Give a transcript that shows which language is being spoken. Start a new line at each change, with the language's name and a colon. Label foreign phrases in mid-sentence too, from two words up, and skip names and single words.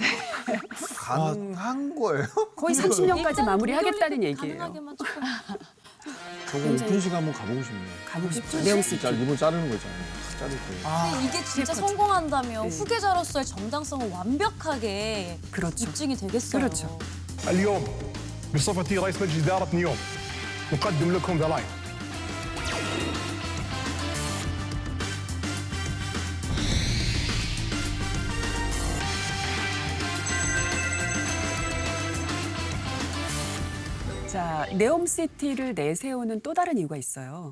Korean: 가능한 거예요? 거의 30년까지 일단 마무리하겠다는 동결이 얘기예요. 가능하게만 조금. 저거 굉장히- 오픈 시간 한번 가보고 싶네요. 가보고 싶죠. 진짜 네옴시티. 리본 자르는 거 있잖아요. 자를 때. 근데 이게 진짜 셰프죠. 성공한다면 네. 후계자로서의 정당성은 완벽하게 그렇죠. 입증이 되겠어요. 그렇죠.
Arabic: اليوم بصفتي رئيس مجلس إدارة نيوم نقدم لكم ذا لاين.
Korean: 자, 네옴시티를 내세우는 또 다른 이유가 있어요.